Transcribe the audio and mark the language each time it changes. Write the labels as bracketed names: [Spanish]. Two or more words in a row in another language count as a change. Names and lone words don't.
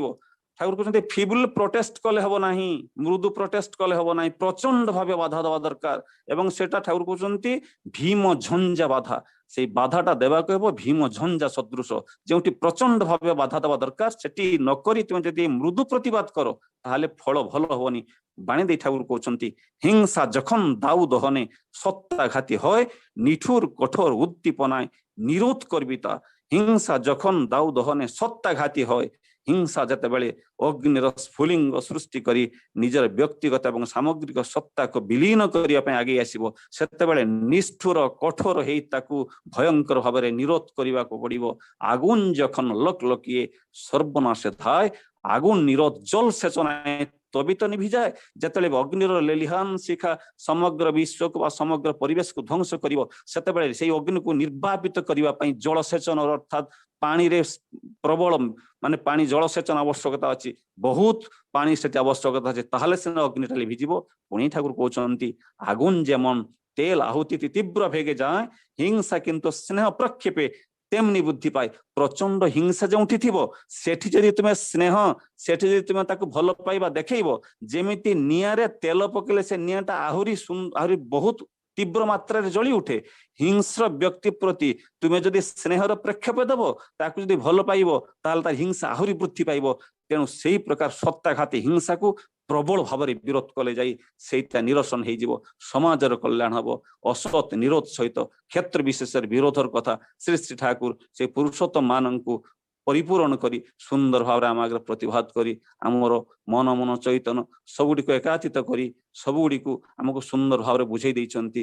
[Odia] ଠାକୁର କହୁଛନ୍ତି ଫିବୁଲ ପ୍ରୋଟେଷ୍ଟ କଲେ ହେବ ନାହିଁ ମୃଦୁ ପ୍ରୋଟେଷ୍ଟ କଲେ ହେବ ନାହିଁ ପ୍ରଚଣ୍ଡ ଭାବେ ବାଧା ଦେବା ଦରକାର ଏବଂ ସେଟା ଠାକୁର କହୁଛନ୍ତି ଭୀମ ଝଞ୍ଜା ବାଧା ସେଇ ବାଧାଟା ଦେବାକୁ ହେବ ଭୀମ ଝଞ୍ଜା ସଦୃଶ ଯେଉଁଠି ପ୍ରଚଣ୍ଡ ଭାବେ ବାଧା ଦେବା ଦରକାର ସେଠି ନକରି ତୁମେ ଯଦି ମୃଦୁ ପ୍ରତିବାଦ କର ତାହେଲେ ଫଳ ଭଲ ହବନି। ବାଣୀ ଦେଇ ଠାକୁର କହୁଛନ୍ତି [Bangla] ହିଂସା যখন দাউ দহনে সত্যাঘাতী হয় নিঠুর কঠোর উদ্দীপনায় নিরোধ করবি তা। হিংসা যখন দাউ দহনে সত্যাঘাতী হয় [Odia] হিংসা যেତେବେଳେ ଅଗ୍ନିର ସ୍ଫୁଲିଙ୍ଗ ସୃଷ୍ଟି କରି ନିଜର ବ୍ୟକ୍ତିଗତ ଏବଂ ସାମଗ୍ରିକ ସତ୍ତାକୁ ବିଲୀନ କରିବା ପାଇଁ ଆଗେଇ ଆସିବ ସେତେବେଳେ ନିଷ୍ଠୁର କଠୋର ହେଇ ତାକୁ ଭୟଙ୍କର ଭାବରେ ନିରୋଧ କରିବାକୁ ପଡିବ। [Bangla] ଆଗୁନ যখন লকলকিয়ে সর্বনাশে ধায় আগুন নিরোধ জল সেচনায় তবিত নিভিଯାଏ। [Odia] ଯେତେବେଳେ ଅଗ୍ନିର ଲେଲିହାନ ଶିଖା ସମଗ୍ର ବିଶ୍ୱକୁ ବା ସମଗ୍ର ପରିବେଶକୁ ଧ୍ୱଂସ କରିବ ସେତେବେଳେ ସେଇ ଅଗ୍ନିକୁ ନିର୍ବାପିତ କରିବା ପାଇଁ ଜଳସେଚନ ଅର୍ଥାତ୍ ପାଣିରେ ପ୍ରବଳ ମାନେ ପାଣି ଜଳସେଚନ ଆବଶ୍ୟକତା ଅଛି ବହୁତ ପାଣି ସେଠି ଆବଶ୍ୟକତା ଅଛି ତାହେଲେ ସିନା ଅଗ୍ନିଟା ଲିଭିଯିବ। ପୁଣି ଠାକୁର କହୁଛନ୍ତି [Bangla] আগুন যেমন তেল আহুতিতে তীব্র ভেগে যায় হিংসা কিন্তু স্নেহ প্রক্ষেপে তেমনি বৃদ্ধি পায়। প্রচন্ড হিংসা [Odia] ଯେଉଁଠି ଥିବ ସେଠି ଯଦି ତୁମେ ସ୍ନେହ ସେଠି ଯଦି ତୁମେ ତାକୁ ଭଲ ପାଇବା ଦେଖେଇବ ଯେମିତି ନିଆଁରେ ତେଲ ପକେଇଲେ ସେ ନିଆଁଟା ଆହୁରି ବହୁତ তীব্র মাত্রাରେ ଜଳି ଉଠେ। ହିଂସ୍ର ବ୍ୟକ୍ତି ପ୍ରତି ତୁମେ ଯଦି ସ୍ନେହର ପ୍ରେକ୍ଷେପ ଦେବ, ତାକୁ ଯଦି ଭଲ ପାଇବ, ତାହେଲେ ତାର ହିଂସା ଆହୁରି ବୃଦ୍ଧି ପାଇବ। ତେଣୁ ସେଇ ପ୍ରକାର ସତ୍ତାଘାତୀ ହିଂସାକୁ ପ୍ରବଳ ଭାବରେ ବିରୋଧ କଲେ ଯାଇ ସେଇଟା ନିରସନ ହେଇଯିବ, ସମାଜର କଲ୍ୟାଣ ହବ। ଅସତ୍ ନିରୋଧ ସହିତ କ୍ଷେତ୍ର ବିଶେଷରେ ବିରୋଧର କଥା ଶ୍ରୀ ଶ୍ରୀ ଠାକୁର ସେ ପୁରୁଷୋତ୍ତମ ମାନଙ୍କୁ ପରିପୂରଣ କରି ସୁନ୍ଦର ଭାବରେ ଆମ ଆଗରେ ପ୍ରତିଭାତ କରି ଆମର ମନ ମନ ଚୈତନ୍ୟ ସବୁଗୁଡ଼ିକୁ ଏକାତିତ କରି ସବୁଗୁଡ଼ିକୁ ଆମକୁ ସୁନ୍ଦର ଭାବରେ ବୁଝେଇ ଦେଇଛନ୍ତି।